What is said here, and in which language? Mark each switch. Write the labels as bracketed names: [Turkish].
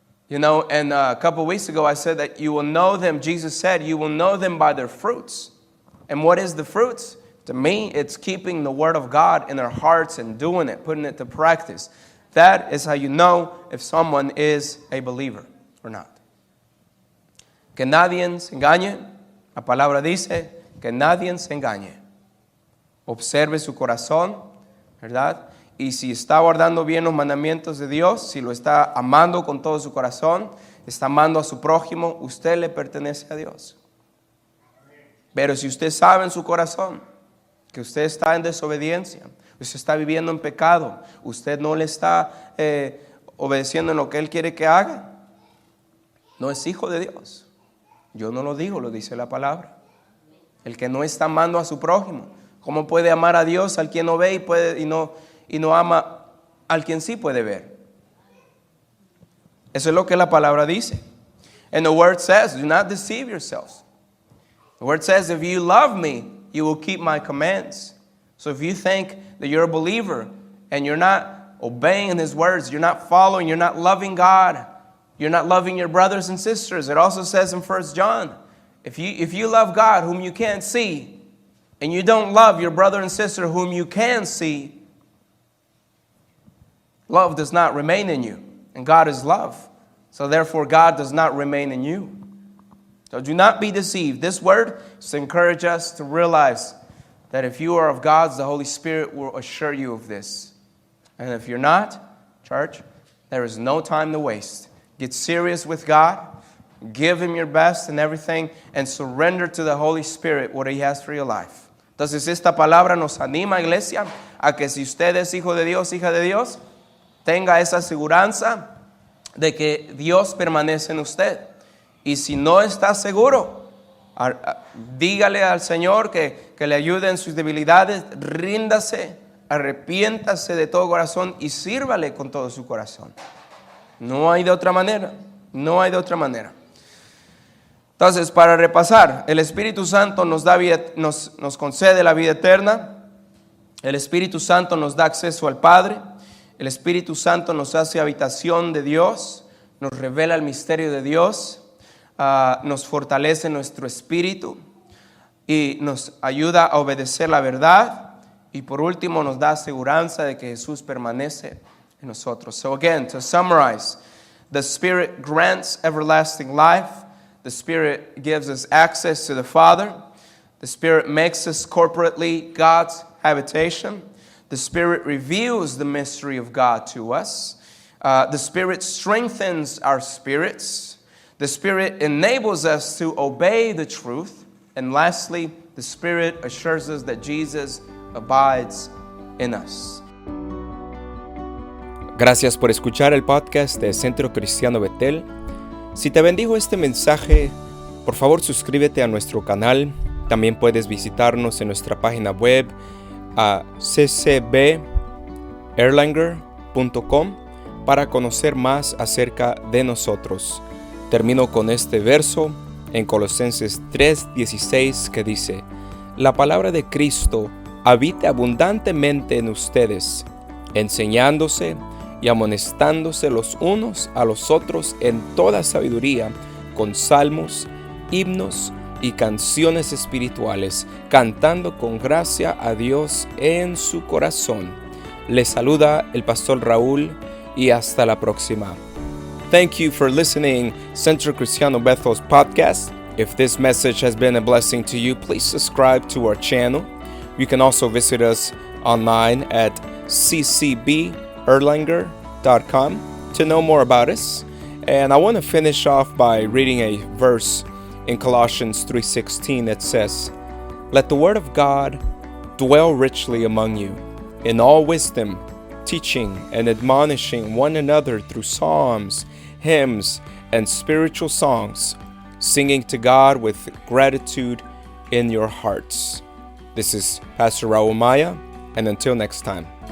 [English] And a couple weeks ago I said that you will know them. Jesus said you will know them by their fruits. And what is the fruits? To me, it's keeping the word of God in their hearts and doing it, putting it to practice. That is how you know if someone is a believer or not. [Spanish] Que nadie se engañe. La palabra dice que nadie se engañe. Observe su corazón, ¿verdad? Y si está guardando bien los mandamientos de Dios, si lo está amando con todo su corazón, está amando a su prójimo, usted le pertenece a Dios. Pero si usted sabe en su corazón que usted está en desobediencia, usted está viviendo en pecado, usted no le está obedeciendo en lo que Él quiere que haga, no es hijo de Dios. Yo no lo digo, lo dice la palabra. El que no está amando a su prójimo, ¿cómo puede amar a Dios al quien no ve y no ama al quien sí puede ver? Eso es lo que la palabra dice. [English] And the word says, do not deceive yourselves. The word says, if you love me, you will keep my commands. So if you think that you're a believer and you're not obeying His words, you're not following, you're not loving God, you're not loving your brothers and sisters. It also says in 1 John, if you love God whom you can't see, and you don't love your brother and sister whom you can see, love does not remain in you. And God is love. So therefore God does not remain in you. So do not be deceived. This word is to encourage us to realize that if you are of God's, the Holy Spirit will assure you of this. And if you're not, church, there is no time to waste. Get serious with God. Give Him your best and everything. And surrender to the Holy Spirit what He has for your life. [Spanish] Entonces esta palabra nos anima, iglesia, a que si usted es hijo de Dios, hija de Dios, tenga esa aseguranza de que Dios permanece en usted. Y si no está seguro, dígale al Señor que le ayude en sus debilidades, ríndase, arrepiéntase de todo corazón y sírvale con todo su corazón. No hay de otra manera, no hay de otra manera. Entonces, para repasar, el Espíritu Santo nos concede la vida eterna. El Espíritu Santo nos da acceso al Padre. El Espíritu Santo nos hace habitación de Dios, nos revela el misterio de Dios, nos fortalece nuestro espíritu y nos ayuda a obedecer la verdad Y por último nos da aseguranza de que Jesús permanece en nosotros. [English] So again, to summarize, the Spirit grants everlasting life. The Spirit gives us access to the Father. The Spirit makes us corporately God's habitation. The Spirit reveals the mystery of God to us. The Spirit strengthens our spirits. The Spirit enables us to obey the truth. And lastly, the Spirit assures us that Jesus abides in us. [Spanish] Gracias por escuchar el podcast de Centro Cristiano Betel. Si te bendijo este mensaje, por favor suscríbete a nuestro canal. También puedes visitarnos en nuestra página web a ccberlanger.com para conocer más acerca de nosotros. Termino con este verso en Colosenses 3:16 que dice: La palabra de Cristo habite abundantemente en ustedes, enseñándose y amonestándose los unos a los otros en toda sabiduría, con salmos, himnos y canciones espirituales, cantando con gracia a Dios en su corazón. Les saluda el pastor Raúl y hasta la próxima. [English] Thank you for listening Centro Cristiano Bethel's podcast. If this message has been a blessing to you, please subscribe to our channel. You can also visit us online at ccberlanger.com to know more about us. And I want to finish off by reading a verse in Colossians 3:16 that says, Let the word of God dwell richly among you, in all wisdom, teaching and admonishing one another through psalms, hymns, and spiritual songs, singing to God with gratitude in your hearts. This is Pastor Raul Maya, and until next time.